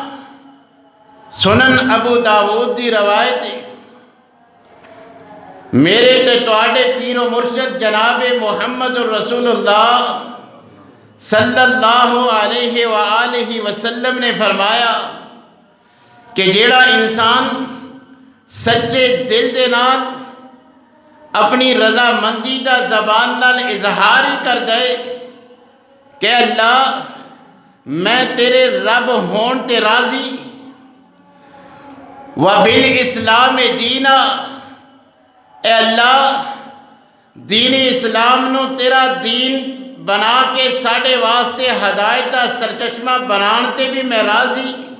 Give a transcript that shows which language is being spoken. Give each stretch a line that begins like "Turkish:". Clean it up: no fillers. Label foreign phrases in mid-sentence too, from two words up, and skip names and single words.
Punjabi: سنن ابو داود دی روایت۔ میرے تے تواڈے پیر و مرشد جناب محمد رسول اللہ
Arabic: صلی اللہ علیہ وآلہ وسلم
Punjabi: نے فرمایا کہ جیڑا انسان سچے دل دے نال اپنی رضا مندی دا زبان نال اظہار ہی کر دے کہ اللہ میں تیرے رب ہون تے راضی،
Arabic: وبالاسلام دینا،
Punjabi: اے اللہ دین اسلام نو تیرا دین بنا کے ساڑے واسطے ہدایت دا سرچشمہ بنان تے بھی میں راضی،